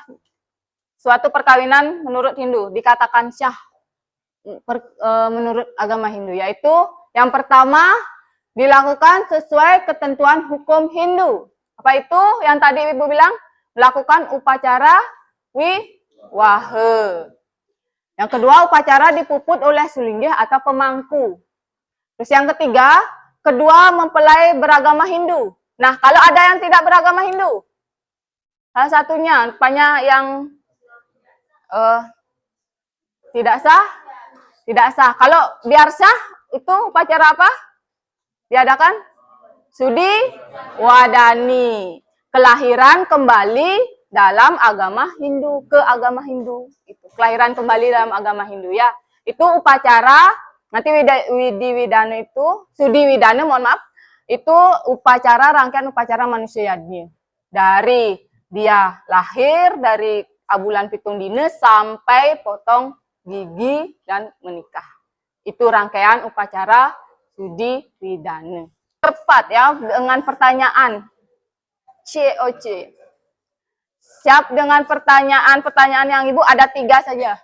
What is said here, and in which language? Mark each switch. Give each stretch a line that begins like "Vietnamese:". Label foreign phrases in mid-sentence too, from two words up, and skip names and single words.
Indonesian: Suatu perkawinan menurut Hindu dikatakan sah menurut agama Hindu, yaitu yang pertama dilakukan sesuai ketentuan hukum Hindu. Apa itu yang tadi Ibu bilang? Melakukan upacara wiwaha. Yang kedua, upacara dipuput oleh sulinggih atau pemangku. Terus yang ketiga, kedua mempelai beragama Hindu. Nah, kalau ada yang tidak beragama Hindu, salah satunya rupanya yang tidak sah. Kalau biar sah, itu upacara apa? Diadakan Sudi Wadani, kelahiran kembali dalam agama Hindu, ke agama Hindu. Itu kelahiran kembali dalam agama Hindu ya. Itu upacara, nanti Widiwidana itu, Sudi Widana mohon maaf, itu upacara, rangkaian upacara manusia yadnya. Dari dia lahir, dari
Balinese: abulan pitung dina
Indonesian: sampai potong gigi dan menikah. Itu rangkaian upacara Sudi Widana. Tepat ya dengan pertanyaan COC. Siap dengan pertanyaan yang Ibu ada 3 saja.